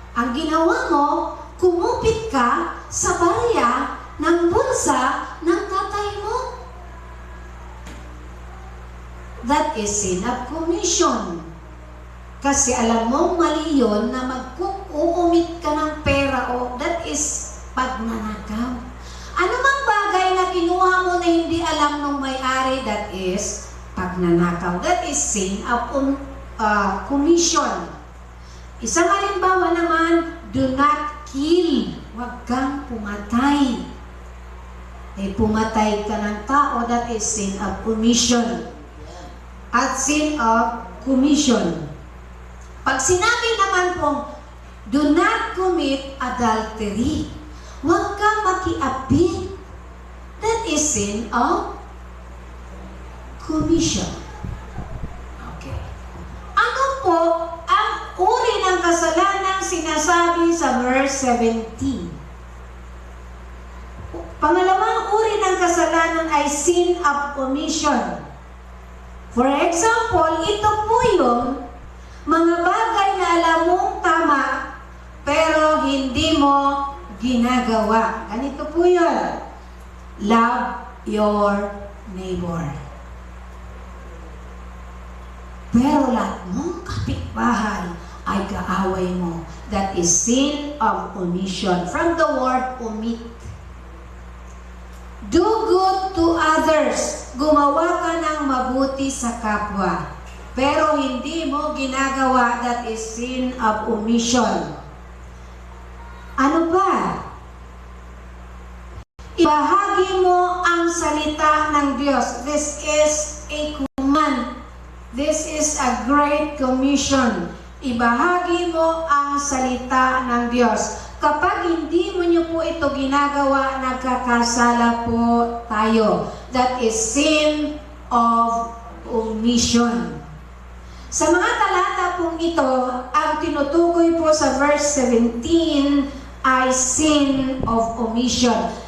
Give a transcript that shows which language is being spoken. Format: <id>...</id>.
<tl>Ang ginawa mo, kumupit ka sa barya ng bulsa ng tatay mo.</tl> <en>That is sin of commission.</en> <tl>Kasi alam mo, mali yun na mag-uumit ka ng pera o that is pagnanakaw. Ano mang bagay na kinuha mo na hindi alam ng may-ari, that is pagnanakaw.</tl> <en>That is sin of commission.</en> <tl>Isang halimbawa naman,</tl> <en>do not kill.</en> <tl>Huwag kang pumatay. Pumatay ka ng tao,</tl> <en>that is sin of omission. At sin of commission.</en> <tl>Pag sinabi naman pong,</tl> <en>do not commit adultery.</en> <tl>Huwag kang makiapid.</tl> <en>That is sin of commission. Okay.</en> <tl>Ano po ang uri ng kasalanan sinasabi sa verse 17? Pangalawang uri ng kasalanan ay sin of omission. For example, ito po yung mga bagay na alam mong tama, pero hindi mo ginagawa. Ganito po yun.</tl> <en>Love your neighbor.</en> <tl>Pero lahat mong kapitbahay ay kaaway mo.</tl> <en>That is sin of omission. From the word omit. Do good to others.</en> <tl>Gumawa ka ng mabuti sa kapwa. Pero hindi mo ginagawa, that is sin of omission. Ano ba? Ibahagi mo ang salita ng Diyos.</tl> <en>This is a command. This is a great commission.</en> <tl>Ibahagi mo ang salita ng Diyos. Kapag hindi mo niyo po ito ginagawa, nagkakasala po tayo.</tl> <en>That is sin of omission.</en> <tl>Sa mga talata pong ito, ang tinutukoy po sa verse 17 ay sin of omission.</tl>